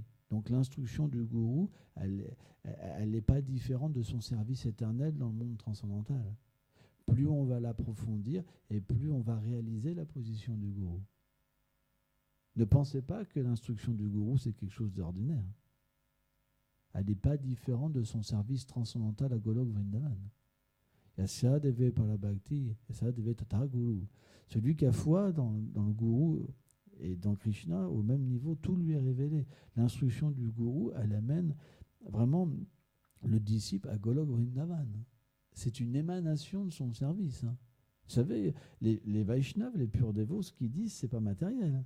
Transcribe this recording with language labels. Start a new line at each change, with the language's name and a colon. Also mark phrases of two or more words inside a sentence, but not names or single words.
French: Donc l'instruction du gourou, elle n'est pas différente de son service éternel dans le monde transcendantal. Plus on va l'approfondir et plus on va réaliser la position du gourou. Ne pensez pas que l'instruction du gourou c'est quelque chose d'ordinaire. elle n'est pas différente de son service transcendantal à Golok Vrindavan.
Sanskrit: Yasya deve parabhakti, yasya deve tata guru.
French: Celui qui a foi dans le gourou et dans Krishna, au même niveau, tout lui est révélé. L'instruction du gourou, elle amène vraiment le disciple à Golok Vrindavan. C'est une émanation de son service. Vous savez, les Vaishnavas, les purs dévots, ce qu'ils disent, c'est pas matériel.